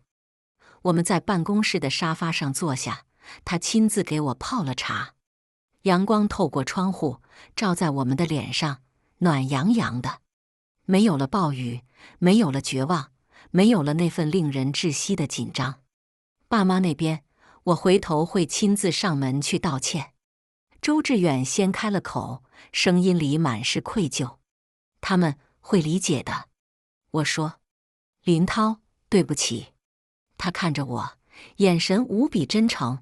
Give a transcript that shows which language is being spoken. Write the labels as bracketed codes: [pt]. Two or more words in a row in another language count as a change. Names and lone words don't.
[zh] 我們在辦公室的沙發上坐下，他親自給我泡了茶。陽光透過窗戶，照在我們的臉上，暖洋洋的。沒有了暴雨，沒有了絕望，沒有了那份令人窒息的緊張。爸媽那邊，我回頭會親自上門去道歉。周志遠先開了口，聲音裡滿是愧疚。他們會理解的。我說：林濤，對不起。他看着我，眼神無比真誠。